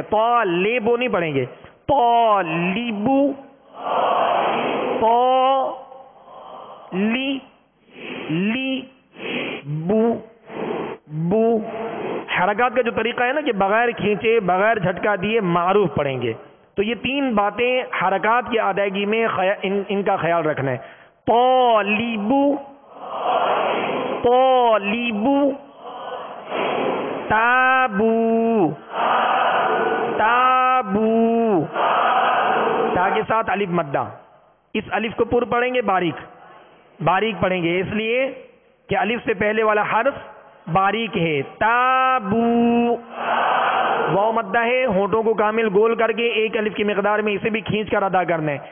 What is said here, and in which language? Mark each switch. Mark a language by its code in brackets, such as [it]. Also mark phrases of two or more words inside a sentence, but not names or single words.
[ur] تو لیبو نہیں پڑھیں گے. تو لیبو، تو لی لی بو بو. حرکات کا جو طریقہ ہے نا کہ بغیر کھینچے بغیر جھٹکا دیے معروف پڑھیں گے. تو یہ 3 باتیں حرکات کی ادائیگی میں ان کا خیال رکھنا ہے. [ar] طالبو طالبو. تابو تابو. [ur] تا کے ساتھ الف مدہ، اس الف کو پر پڑھیں گے باریک، باریک پڑھیں گے، اس لیے کہ الف سے پہلے والا حرف باریک ہے. [ar] تابو. [ur] واو مدہ ہے، ہونٹوں کو کامل گول کر کے ایک الف کی مقدار میں اسے بھی کھینچ کر ادا کرنا ہے.